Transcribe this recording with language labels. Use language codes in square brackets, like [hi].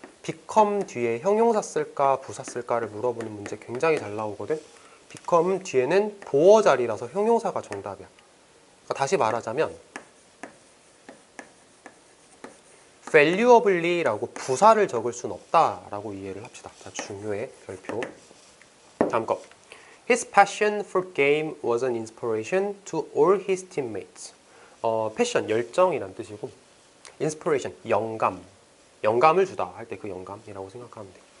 [ko] become 뒤에 형용사 쓸까 부사 쓸까를 물어보는 문제 굉장히 잘 나오거든. become 뒤에는 보어 자리라서 형용사가 정답이야. 그러니까 다시 말하자면 valuably라고 부사를 적을 수는 없다라고 이해를 합시다. 자, 중요해. 별표. 다음 거. [en] His passion for game was an inspiration to all his teammates. [ko] 패션, 열정이란 뜻이고 inspiration, 영감을 주다 할 때 그 영감이라고 생각하면 돼.